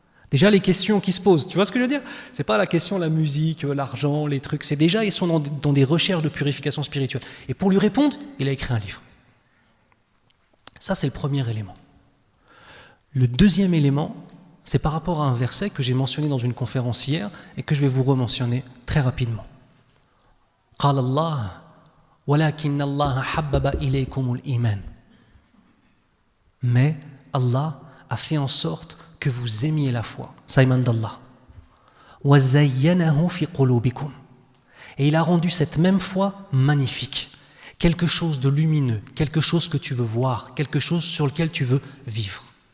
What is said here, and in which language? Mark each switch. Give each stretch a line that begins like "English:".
French: Déjà les questions qui se posent, tu vois ce que je veux dire? C'est pas la question la musique, l'argent, les trucs, c'est déjà ils sont dans des recherches de purification spirituelle. Et pour lui répondre, il a écrit un livre. Ça c'est le premier élément. Le deuxième élément, c'est par rapport à un verset que j'ai mentionné dans une conférence hier et que je vais vous rementionner très rapidement.
Arabic: قال الله ولكن الله حبب إليكم الإيمان.
French: Mais Allah a fait en sorte que vous aimiez la foi. Ça émane d'Allah.
Arabic: وَزَيَّنَهُ فِي قُلُوبِكُمْ.
French: Et il a rendu cette même foi magnifique. Quelque chose de lumineux, quelque chose que tu veux voir, quelque chose sur lequel tu veux vivre.